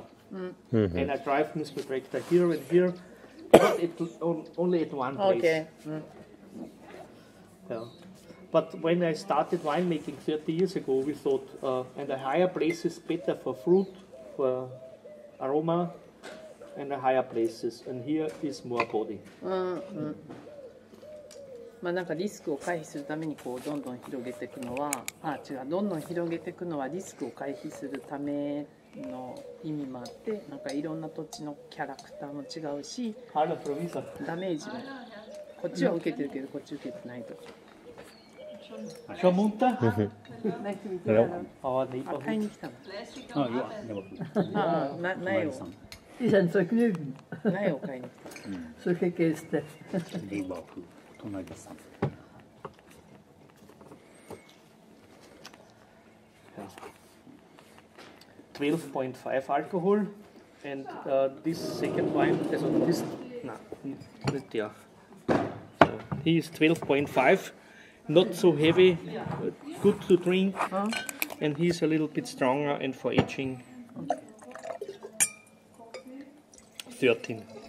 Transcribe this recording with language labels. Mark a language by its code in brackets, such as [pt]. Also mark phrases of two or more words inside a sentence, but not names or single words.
[en] And I drive with my tractor here and here, not only at one place. Okay. Yeah. But when I started winemaking 30 years ago, we thought, and a higher place is better for fruit, for aroma, and a higher places. And here is more body. [ja] まあなんかリスクを回避するためにこうどんどん広げていくのは、どんどん広げていくのはリスクを回避するための意味もあって、なんかいろんな土地のキャラクターも違うし、ダメージもこっちは受けてるけどこっち受けてないとか。 [it] Ciao Munta. [ja] 買いに来たの。苗を。 Die zijn vergnügen. 苗を買いに来た。 [de] Solche Gäste. [ja] 隣さん。 [en] 12.5 alcohol, and this second wine, so he is 12.5, not so heavy, good to drink, and he's a little bit stronger, and for aging 13.